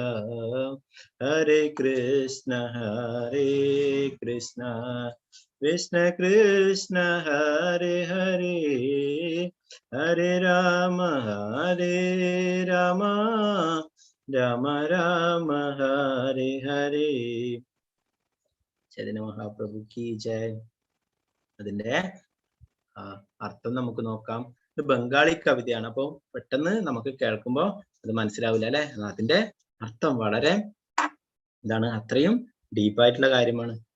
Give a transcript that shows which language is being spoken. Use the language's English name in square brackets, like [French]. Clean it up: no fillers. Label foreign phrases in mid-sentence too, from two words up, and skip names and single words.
[Sanskrit] हरे कृष्ण कृष्ण कृष्ण हरे हरे, हरे राम राम राम राम हरे हरे। [Hindi] चैतन्य महाप्रभु की जय. [Malayalam] അതിന്റെ അർത്ഥം നമുക്ക് നോക്കാം. ഇത് ബംഗാളി കവിതയാണ്, അപ്പൊ പെട്ടെന്ന് നമുക്ക് കേൾക്കുമ്പോ അത് മനസ്സിലാവില്ല അല്ലെ. അതിന്റെ അർത്ഥം വളരെ എന്താണ്, അത്രയും ഡീപ്പായിട്ടുള്ള കാര്യമാണ്.